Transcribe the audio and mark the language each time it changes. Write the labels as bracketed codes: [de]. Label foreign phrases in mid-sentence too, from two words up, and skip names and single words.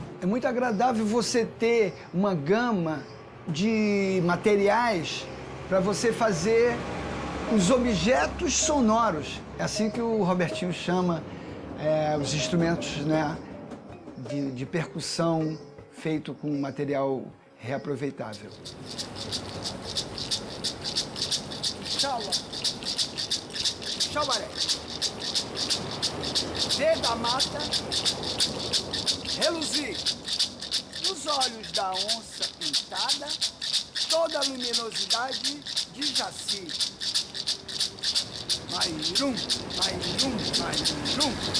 [pt] É muito agradável você ter uma gama de materiais para você fazer os objetos sonoros. É assim que o Robertinho chama os instrumentos, né, de percussão feito com material reaproveitável. Chala. Chabaré. Vê da mata, reluzir, Nos olhos da onça pintada, toda a luminosidade de Jaci. Mairum, mairum, mairum.